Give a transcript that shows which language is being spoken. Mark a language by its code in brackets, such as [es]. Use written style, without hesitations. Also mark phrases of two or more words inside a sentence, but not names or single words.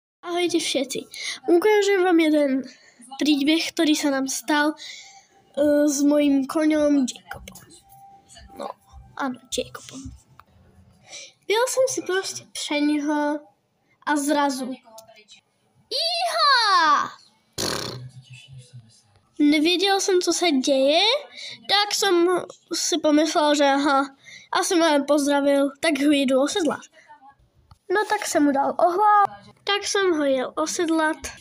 [sk] Ahojte všetci. Ukážem vám jeden príbeh, ktorý sa nám stal s mojím koňom Jacobom. No, áno, Jacobom. Byl som si proste přeňho a zrazu. Iha! [cs] Nevěděl jsem, co se děje, tak jsem si pomyslel, že asi mě pozdravil, tak ho jdu osedlat. No tak jsem mu dal ohlát, tak jsem ho jel osedlat.